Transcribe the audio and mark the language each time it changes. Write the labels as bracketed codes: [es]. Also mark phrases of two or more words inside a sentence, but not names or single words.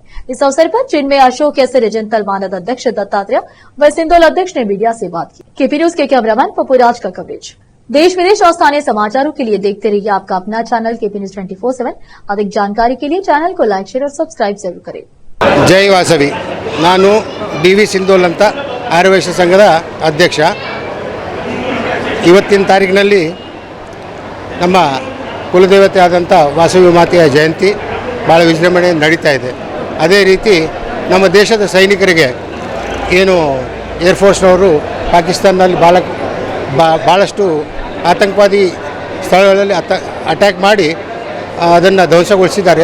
[hi] इस अवसर पर जिनमें अशोक एस रजंतल मानद अध्यक्छ दत्तात्रेय व सिंदूर अध्यक्ष ने मीडिया से बात की। केपी न्यूज के कैमरामैन पप्पूराज का कवरेज। देश विदेश और स्थानीय समाचारों के लिए देखते रहिए आपका अपना चैनल केपी न्यूज 24/7। अधिक जानकारी के लिए चैनल को [en] like share [hi] और सब्सक्राइब जरूर करें। [kn] जय वासवी। नानु डी.वी. सिंदोल ಅಂತ ಆರ್ಯವೈಶ್ಯ ಸಂಘದ ಅಧ್ಯಕ್ಷ। ಇವತ್ತಿನ ತಾರೀಕಿನಲ್ಲಿ ನಮ್ಮ ಕುಲದೇವತೆ ಆದಂಥ ವಾಸವಿ ಮಾತೆಯ ಜಯಂತಿ ಭಾಳ ವಿಜೃಂಭಣೆಯಿಂದ ನಡೀತಾ ಇದೆ। ಅದೇ ರೀತಿ ನಮ್ಮ ದೇಶದ ಸೈನಿಕರಿಗೆ ಏನು ಏರ್ಫೋರ್ಸ್ನವರು ಪಾಕಿಸ್ತಾನದಲ್ಲಿ ಭಾಳಷ್ಟು ಆತಂಕವಾದಿ ಸ್ಥಳಗಳಲ್ಲಿ ಅಟ್ಯಾಕ್ ಮಾಡಿ ಅದನ್ನು ಧ್ವಂಸಗೊಳಿಸಿದ್ದಾರೆ।